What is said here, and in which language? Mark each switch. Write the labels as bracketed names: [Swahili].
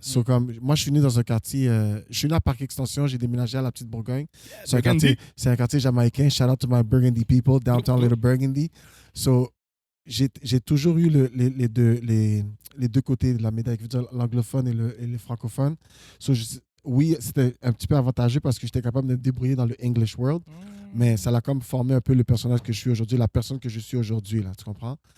[French] So, comme, moi, je suis né dans un quartier... je suis né à Parc Extension, j'ai déménagé à la Petite Bourgogne. C'est un quartier jamaïcain. [English] Shout out to my Burgundy people, downtown Little Burgundy. [French] So, j'ai toujours eu les deux côtés de la médaille, l'anglophone et le francophone. So, oui, c'était un petit peu avantageux parce que j'étais capable de me débrouiller dans le [English] English world, [French] mais ça l'a comme formé un peu le personnage que je suis aujourd'hui, la personne que je suis aujourd'hui, là, tu comprends?